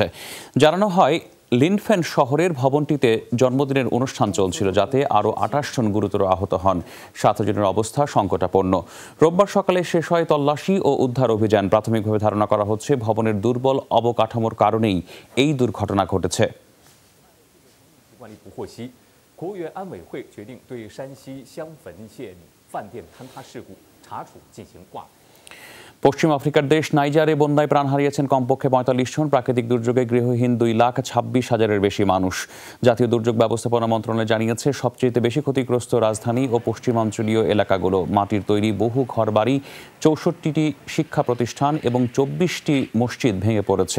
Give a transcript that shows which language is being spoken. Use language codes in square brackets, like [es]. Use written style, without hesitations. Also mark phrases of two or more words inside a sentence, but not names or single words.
[bn] জানানো হয়, লিনফেন শহরের ভবনটিতে জন্মদিনের অনুষ্ঠান চলছিল, যাতে আরও 28 জন গুরুতর আহত হন। 7 জনের অবস্থা সংকটাপন্ন। রোববার সকালে শেষ হয় তল্লাশি ও উদ্ধার অভিযান। প্রাথমিকভাবে ধারণা করা হচ্ছে ভবনের দুর্বল অবকাঠামোর কারণেই এই দুর্ঘটনা ঘটেছে। [zh] 国务院安委会决定对山西襄汾县饭店坍塌事故查处进行挂牌。 [bn] পশ্চিম আফ্রিকার দেশ নাইজারে বন্যায় প্রাণ হারিয়েছেন কমপক্ষে 45 জন। প্রাকৃতিক দুর্যোগে গৃহহীন 2,26,000-এর বেশি মানুষ। জাতীয় দুর্যোগ ব্যবস্থাপনা মন্ত্রণালয় জানিয়েছে, সবচেয়ে বেশি ক্ষতিগ্রস্ত রাজধানী ও পশ্চিমাঞ্চলীয় এলাকাগুলো। মাটির তৈরি বহু ঘরবাড়ি, 64টি শিক্ষা প্রতিষ্ঠান এবং 24টি মসজিদ ভেঙে পড়েছে।